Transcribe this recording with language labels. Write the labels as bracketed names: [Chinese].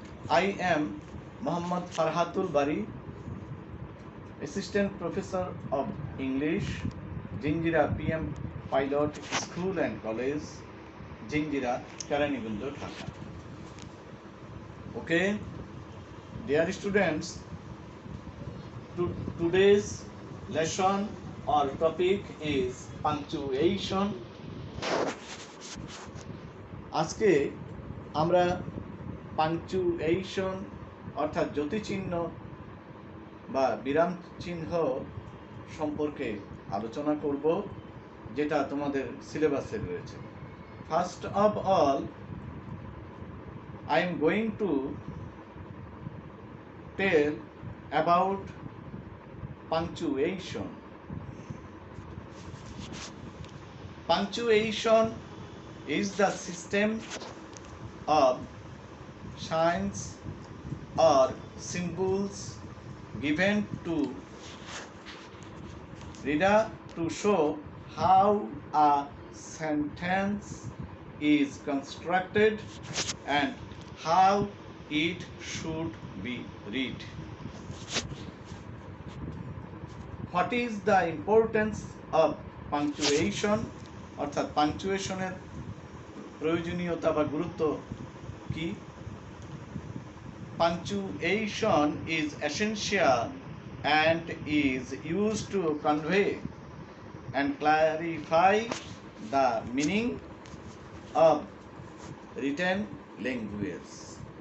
[English] I am Muhammad Farhatul Bari, Assistant Professor of English, Jinjira PM Pilot School and College, Jinjira, Karanigundo, Dhaka. Okay, dear students, today's lesson or topic is punctuation. [Bangla] আজকে আমরা punctuation অর্থাৎ জ্যোতিচিহ্ন বা বিরাম চিহ্ন সম্পর্কে আলোচনা করব, যেটা তোমাদের সিলেবাসে রয়েছে। [English] First of all, I am going to tell about punctuation. Punctuation is the system of signs or symbols given to reader to show how a sentence is constructed and how it should be read. What is the importance of punctuation? [Bangla] অর্থাৎ পাংচুয়েশনের প্রয়োজনীয়তা বা গুরুত্ব কি? [English] Punctuation is essential and is used to convey and clarify the meaning of written language.